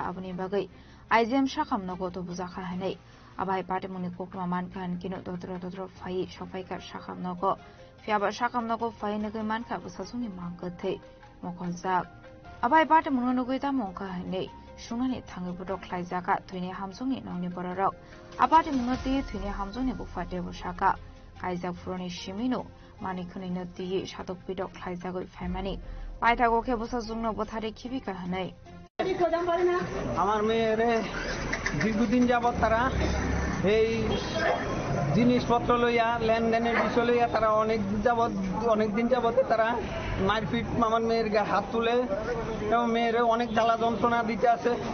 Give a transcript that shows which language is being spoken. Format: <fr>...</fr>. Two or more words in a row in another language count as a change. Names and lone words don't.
<trp>abuni bagai IGM shakham nogo to bujaka hanei abai patimungni kokma mankan kino dodro fai shofaika shakham nogo fiaba shakam nogo fai nagai manka busasuni mangkathe mokhonjak abai bate munonogoi ta mongka hanei sungani thangi bodok khlaijaka thuni hamjungni nongni bororok abate mungati thuni hamjungni bufate bosaka kaijak furoni shimino manikhuni noti shatok bidok khlaijagoi faimani paithago khe busasungno bothare khibika hanei</trp> <bn>আমার মেয়েরে দীর্ঘদিন যাবৎ তারা এই জিনিসপত্র লইয়া লেনদেনের বিষয় লইয়া তারা অনেক দিন যাবৎ তারা মারপিট আমার মেয়ের গায়ে হাত তুলে এবং মেয়ের অনেক জ্বালা যন্ত্রণা দিতে আছে</bn>